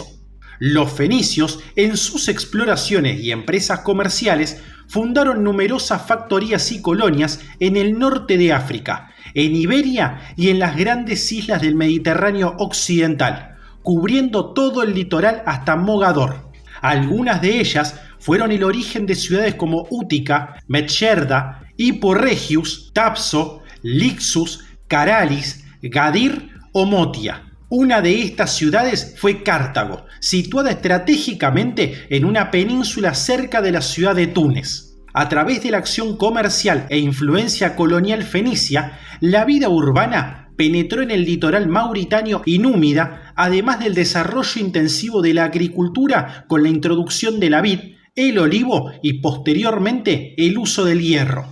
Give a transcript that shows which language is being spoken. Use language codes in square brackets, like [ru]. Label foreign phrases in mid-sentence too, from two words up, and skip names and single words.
[es] Los fenicios, en sus exploraciones y empresas comerciales, fundaron numerosas factorías y colonias en el norte de África, en Iberia y en las grandes islas del Mediterráneo occidental, cubriendo todo el litoral hasta Mogador. Algunas de ellas fueron el origen de ciudades como Útica, Metscherda, Hippo Regius, Tapso, Lixus, Caralis, Gadir o Motia. Una de estas ciudades fue Cartago, situada estratégicamente en una península cerca de la ciudad de Túnez. A través de la acción comercial e influencia colonial fenicia, la vida urbana penetró en el litoral mauritano y númida, además del desarrollo intensivo de la agricultura con la introducción de la vid, el olivo y posteriormente el uso del hierro.